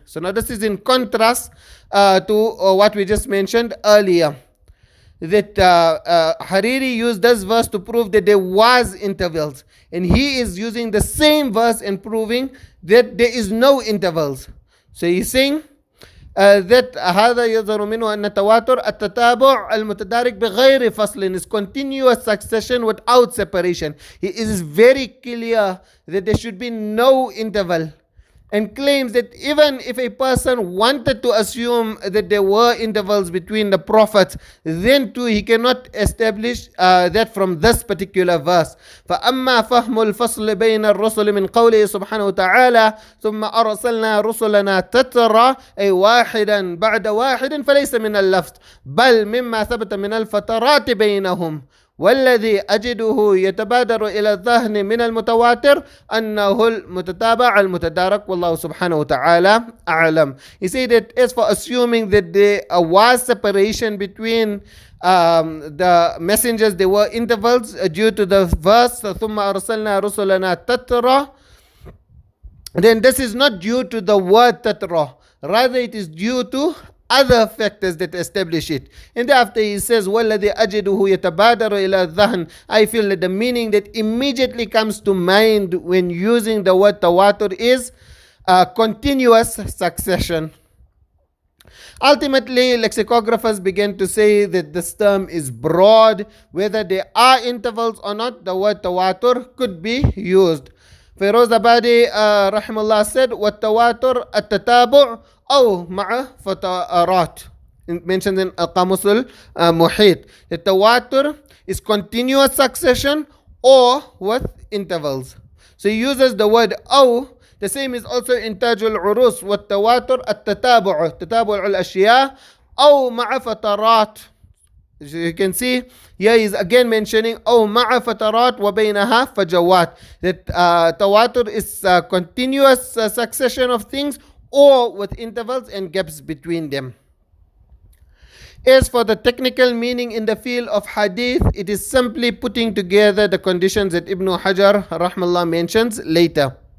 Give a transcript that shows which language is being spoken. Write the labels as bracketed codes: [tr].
[en] So now this is in contrast to what we just mentioned earlier, that Hariri used this verse to prove that there was intervals, and he is using the same verse and proving that there is no intervals. So he's saying [ar] that هذا يظهر منه أن التواتر التتابع المتدارك بغير فصل [en] is continuous succession without separation. It is very clear that there should be no interval, and claims that even if a person wanted to assume that there were intervals between the prophets, then too he cannot establish that from this particular verse. [ar] فأما فهم الفصل بين الرسل من قوله سبحانه وتعالى ثم أرسلنا رسلنا تترى أي واحدا بعد واحد فليس من اللفظ بل مما ثبت من الفترات بينهم، والذي أجده يتبادر إلى الذهن من المتواتر أنه المتتابع المتدارك والله سبحانه وتعالى أعلم. [en] He said that as for assuming that there was separation between the messengers, there were intervals due to the verse [ar] ثم أرسلنا رسلنا تترى, [en] then this is not due to the word tatra, rather it is due to other factors that establish it. And after he says [ar] وَالَّذِي أَجِدُهُ يَتَبَادَرُ إِلَى الذَّهْنِ, [en] I feel that the meaning that immediately comes to mind when using the word tawatur is continuous succession. Ultimately, lexicographers began to say that this term is broad. Whether there are intervals or not, the word tawatur could be used. Feroz Abadi rahimahullah said [ar] وَالتَّوَاتُرْ التَّتَابُعُ أو مع فترات, [en] mentioned in Al-Qamus al-Muhit. The tawatur is continuous succession or with intervals. So he uses the word أو. The same is also in Taj al-Urus. [ar] والتواتر التتابع تتابع الأشياء أو مع فترات. [en] As you can see, here is again mentioning [ar] أو مع فترات وبينها فجوات. [en] That tawatur is continuous succession of things or with intervals and gaps between them. As for the technical meaning in the field of hadith, it is simply putting together the conditions that Ibn Hajar rahmallah mentions later.